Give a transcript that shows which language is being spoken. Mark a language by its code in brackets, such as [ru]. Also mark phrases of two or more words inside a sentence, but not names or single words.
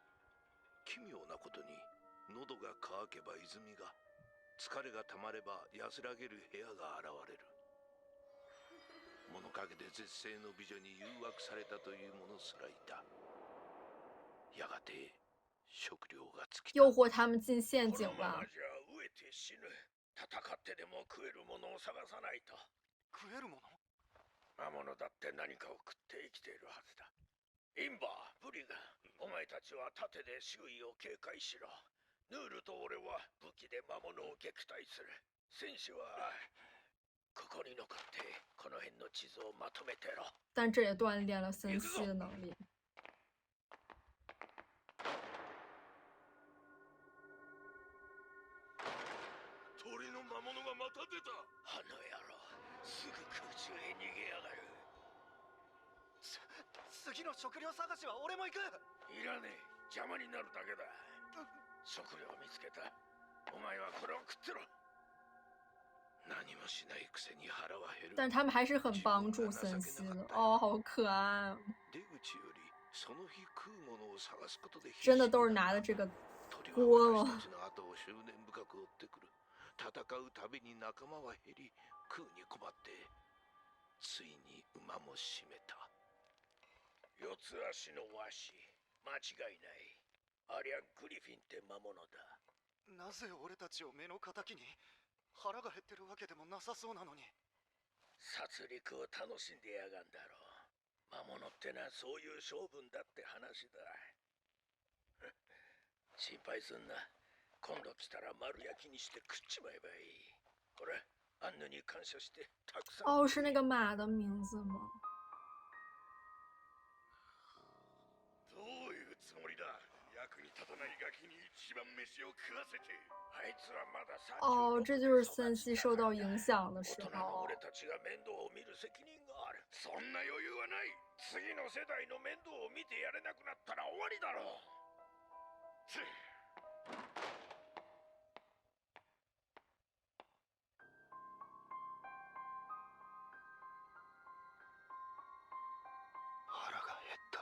[ja] 奇妙なことに喉が渇けば泉が、疲れがたまれば安らげる部屋が現れる。物陰で絶世の美女に誘惑されたという者すらいた。やがて食料が尽きた。 [zh] 诱惑他们进陷阱吧。 [ja] このままじゃ飢えて死ぬ。戦ってでも食えるものを探さないと。食えるもの？魔物だって何かを食って生きているはずだ。インバー、ブリガン、お前たちは盾で周囲を警戒しろ。ヌールと俺は武器で魔物を撃退する。戦士はここに残ってこの辺の地図をまとめてろ。 [zh] 但这也锻炼了森西的能力。 [ja] 鳥の魔物がまた出た。あの野郎、すぐ空中へ逃げやがる。次の食料探しは俺も行く。いらねえ、邪魔になるだけだ。食料を見つけた。お前はこれを食ってろ。何もしないくせに腹は減る。 [zh] 但是他们还是很帮助森西的。哦，好可愛。 [ja] 出口よりその日食うものを探すことで [zh] 真的都是拿的这个锅吗？ [ja] 私の後を執念深く追ってくる。戦うたびに仲間は減り、食うに困ってついに馬も締めた。四つ足のワシ、間違いない。ありゃグリフィンって魔物だ。なぜ俺たちを目の敵に？腹が減ってるわけでもなさそうなのに。殺戮を楽しんでやがんだろう。魔物ってのはそういう性分だって話だ。心配すんな。今度来たら丸焼きにして食っちまえばいい。ほら、アンヌに感謝してたくさん。 [zh] 哦，是那个马的名字吗？ [ja] どういうつもりだ。役に立たないガキに一番飯を食わせて。あいつはまだ [zh] 哦，这就是森西受到影响的时候。 [ja] 俺たちが面倒を見る責任がある。そんな余裕はない。次の世代の面倒を見てやれなくなったら終わりだろう。腹が減った。